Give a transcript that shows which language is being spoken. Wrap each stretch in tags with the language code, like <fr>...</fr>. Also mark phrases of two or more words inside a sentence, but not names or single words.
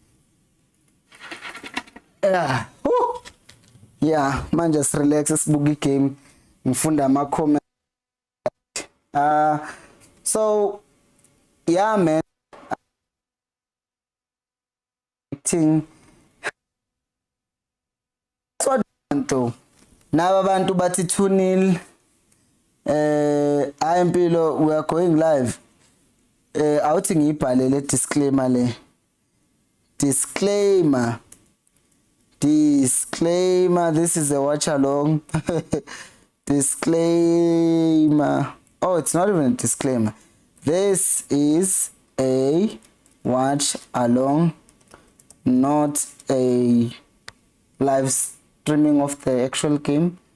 <en>Man, just relax. It's boogie game.</en> <nd>Mfunda ma</nd> <en>comment. So yeah, man. That's what to.</en> <nd>Now abantu bathi 2-0.</nd> <en>I am Pilo, we are going live.</en> <nd>awuthi ngiyibhale le disclaimer le.</nd> <en>Disclaimer, this is a watch along. Disclaimer. Oh, it's not even a disclaimer. This is a watch along, not a live streaming of the actual game.</en>